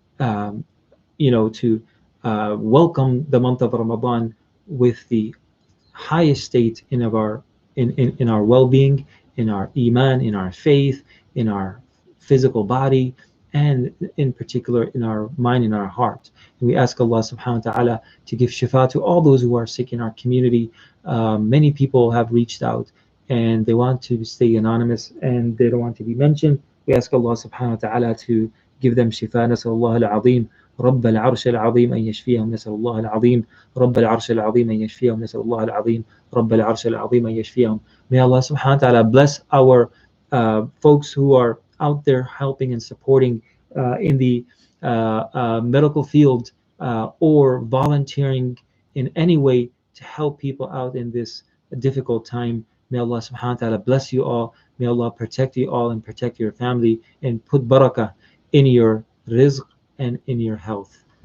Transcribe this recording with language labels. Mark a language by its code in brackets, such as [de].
[en] um, to welcome the month of Ramadan with the highest state in our well-being, in our iman, in our faith, in our physical body, and in particular in our mind and our heart. And we ask Allah subhanahu wa ta'ala to give shifa to all those who are sick in our community. Many people have reached out and they want to stay anonymous and they don't want to be mentioned. We ask Allah subhanahu wa ta'ala to give them shifa. [ar] نسأل الله العظيم رب العرش العظيم أن يشفيهم. نسأل الله العظيم رب العرش العظيم أن يشفيهم. نسأل الله العظيم رب العرش العظيم أن يشفيهم. [en] May Allah subhanahu wa ta'ala bless our folks who are out there helping and supporting in the medical field or volunteering in any way to help people out in this difficult time. May Allah subhanahu wa ta'ala bless you all. May Allah protect you all and protect your family and put barakah in your rizq and in your health.